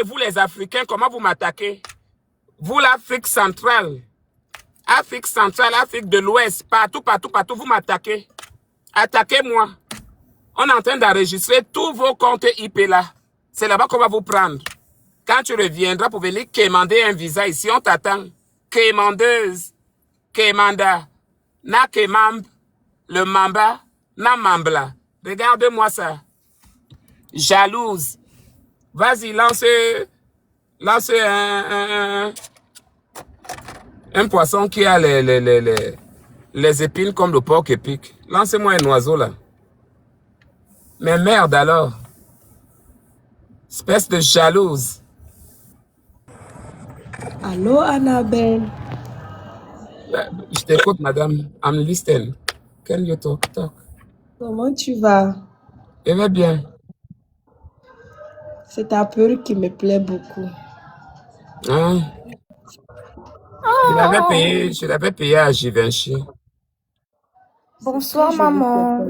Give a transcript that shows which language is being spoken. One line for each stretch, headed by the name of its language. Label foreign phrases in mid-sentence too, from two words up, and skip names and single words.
French: Vous, les Africains, comment vous m'attaquez. Vous, l'Afrique centrale. Afrique de l'Ouest. Partout, vous m'attaquez. Attaquez-moi. On est en train d'enregistrer tous vos comptes IP là. C'est là-bas qu'on va vous prendre. Quand tu reviendras pour venir quémander un visa ici, on t'attend. Quémandeuse. Quémanda. Na quémambe. Le mamba. Na mambla. Regarde-moi ça. Jalouse. Vas-y, lance un poisson qui a les épines comme le porc épic. Lance-moi un oiseau là. Mais merde alors. Espèce de jalouse. Allô, Annabelle. Je t'écoute, madame.
English: I'm listening. Can you talk? Talk.
French: Comment tu vas? Je vais bien. C'est ta peur qui me plaît beaucoup. Hein? Je l'avais payé à Givenchy. Bonsoir, maman.